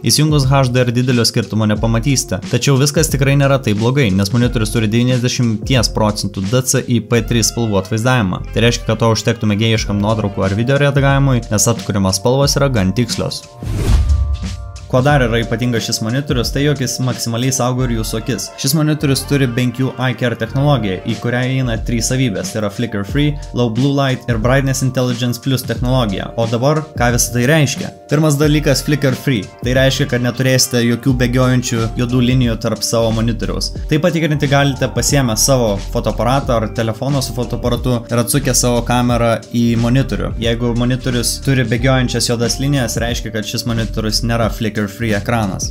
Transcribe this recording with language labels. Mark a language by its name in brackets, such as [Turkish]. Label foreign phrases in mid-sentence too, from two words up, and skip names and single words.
[Lithuanian] Įsijungus HDR didelio skirtumo nepamatysite. Tačiau viskas tikrai nėra taip blogai, nes monitorius turi 90% DCI-P3 spalvų atvaizdavimą. Tai reiškia, kad to užtektų mėgėjiškam nuotraukų ar video redagavimui, nes atkuriamas spalvos yra gan tikslios. Kuo dar yra ypatingas šis monitorius, tai jog jis maksimaliai saugo ir jūsų akis. Šis monitorius turi BenQ iCare technologiją, į kurią įeina 3 savybės, tai yra Flicker Free, Low Blue Light ir Brightness Intelligence Plus technologija. O dabar, ką visą tai reiškia? Pirmas dalykas Flicker Free. Tai reiškia, kad neturėsite jokių bėgiojančių juodų linijų tarp savo monitoriaus. Taip patikrinti galite pasiėmę savo fotoaparatą ar telefoną su fotoaparatu ir atsukę savo kamerą į monitorių. Jeigu monitorius turi bėgiojančias juodas linijas, reiškia, kad šis monitorius nėra Flicker Free ekranas.